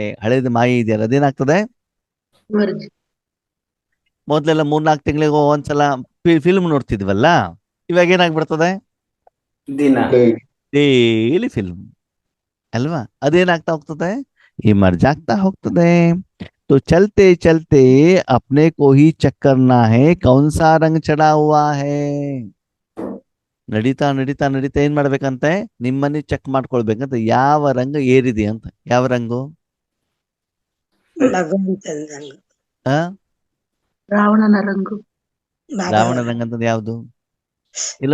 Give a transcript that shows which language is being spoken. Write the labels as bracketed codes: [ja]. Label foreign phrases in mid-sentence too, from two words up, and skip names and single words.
[kn] ಹಳೇದು ಮಾಯೆ ಇದೆಯಲ್ಲ ಅದೇನಾಗ್ತದೆ, ಮೊದ್ಲೆಲ್ಲ 3-4 ತಿಂಗಳಿಗೆ ಒಂದ್ಸಲ ಫಿಲ್ಮ್ ನೋಡ್ತಿದ್ವಲ್ಲ, ಇವಾಗ ಏನಾಗ್ಬಿಡ್ತದೆ, [en] daily film [kn] ಅಲ್ವಾ. ಅದೇನಾಗ್ತಾ ಹೋಗ್ತದೆ, ಇಮರ್ಜ್ ಆಗ್ತಾ ಹೋಗ್ತದೆ. [hi] तो चलते चलते अपने को ही चेक करना है कौन सा रंग चढ़ा हुआ है. [kn] ನಡೀತಾ ನಡೀತಾ ನಡೀತಾ ಏನ್ ಮಾಡ್ಬೇಕಂತೆ, ನಿಮ್ಮನ್ನ ಚೆಕ್ ಮಾಡ್ಕೊಳ್ಬೇಕಂತ, ಯಾವ ರಂಗ ಏರಿದೆ ಅಂತ. ಯಾವ ರಂಗು, ರಾವಣನ ರಂಗು. ರಾವಣ ರಂಗ ಅಂತಂದ್ ಯಾವ್ದು ಇಲ್ಲ.